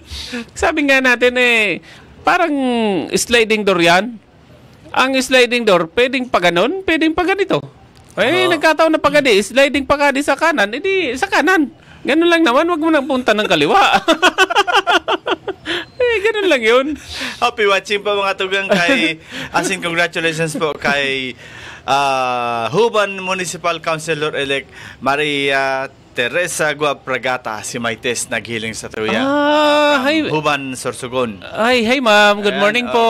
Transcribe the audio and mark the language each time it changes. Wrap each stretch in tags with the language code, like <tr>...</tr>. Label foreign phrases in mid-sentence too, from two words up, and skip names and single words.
<tl>Sabi nga natin parang sliding door yan. Ang sliding door, pwedeng pa ganon, pwedeng pa ganito. Nagkataon na pagadi, sliding pagadi sa kanan, edi sa kanan. Ganun lang naman, wag mo nang punta ng kaliwa. Ganun lang yun.</tl> <en>Happy watching</en> <bik>po mga tugang kay congratulations po kay Huban Municipal Councilor-elect Maria Teresa Guapragata, si Maites naghiling sa tuya.</bik> <en>Hi. Huban Sorsogon. Hi ma'am. Good morning po.</en>